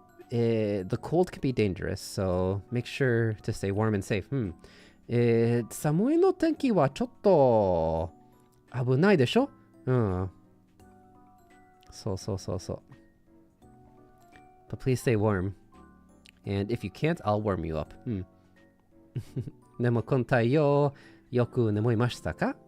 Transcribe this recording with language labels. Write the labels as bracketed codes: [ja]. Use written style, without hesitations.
[en] The cold can be dangerous, so make sure to stay warm and safe. [ja] 寒いの天気はちょっと危ないでしょ？そう。 [en] But please stay warm. And if you can't, I'll warm you up. [ja] でもこの太陽、よく眠いましたか？